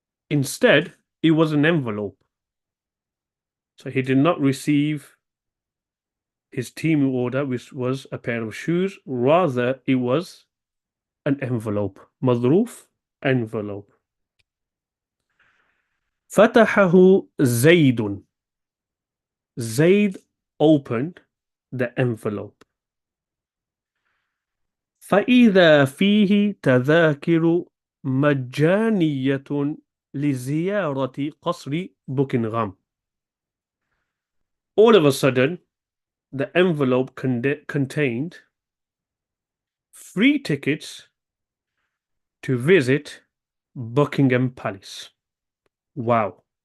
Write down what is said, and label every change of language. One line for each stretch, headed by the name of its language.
English: Instead, it was an envelope. So he did not receive his team order, which was a pair of shoes. Rather, it was an envelope. مظروف, envelope.
Arabic: فتحه زيد.
English: Zayd opened the envelope.
Arabic: فإذا فيه تذاكر مجانية لزيارة قصر بوكنغهام.
English: All of a sudden, the envelope contained free tickets to visit Buckingham Palace. Wow.